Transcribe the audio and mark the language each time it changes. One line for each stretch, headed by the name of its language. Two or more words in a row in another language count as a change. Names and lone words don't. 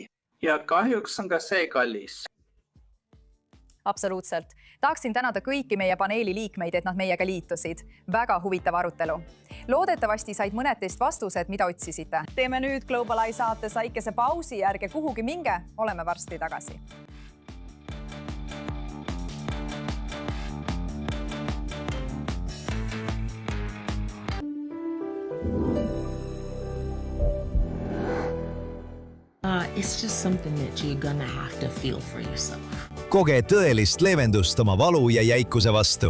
Estonian: Ja kahjuks on ka see kallis. Absoluutselt. Tahaksin tänada kõiki meie paneeli liikmeid, et nad meiega liitusid. Väga huvitav arutelu. Loodetavasti said mõned teist vastused, mida otsisite. Teeme nüüd Global Eye saates väikese pausi, ärge kuhugi minge, oleme varsti tagasi.
English: It's just something that you're gonna have to feel for yourself.
Estonian: Koge tõelist leevendust oma valu ja jäikuse vastu.